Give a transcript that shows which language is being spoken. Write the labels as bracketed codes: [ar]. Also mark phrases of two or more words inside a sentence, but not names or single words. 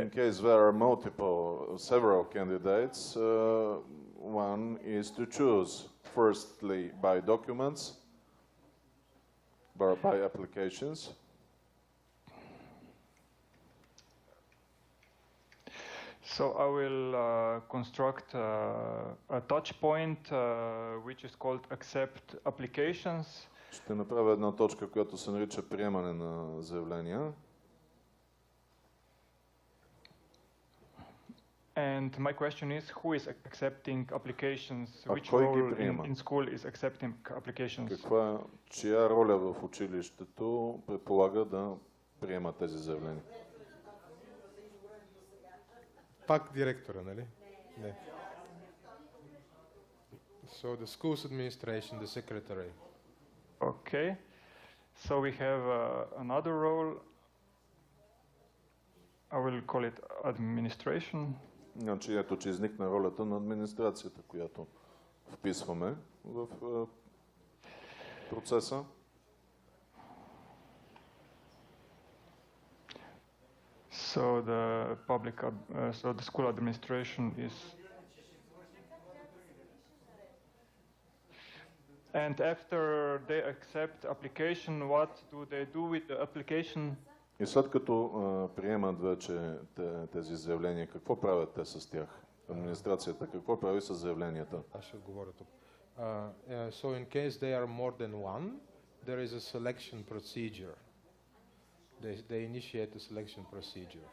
[en] In case there are several candidates, one is to choose firstly by documents, by applications. So I will construct a touch point which is called accept applications. [bg] Ще направя една точка, която се нарича приемане на заявления. [en] And my question is, who is accepting applications? Which role in school is accepting applications? [bg] Чия роля в училището предполага да приема тези заявления? Пак директора, нали? Не. [en] So the school's administration, the secretary. Okay. So we have another role. I will call it administration. [bg] Значи ето, че изникна ролята на администрацията, която вписваме в процеса. [en] So the school administration is, and after they accept application, what do they do with the application? [bg] И след като приемат вече тези заявления, какво правят те с тях? Администрацията какво прави с заявленията? Аз ще говоря тук. [en] So in case they are more than one, there is a selection procedure. They initiate a selection procedure.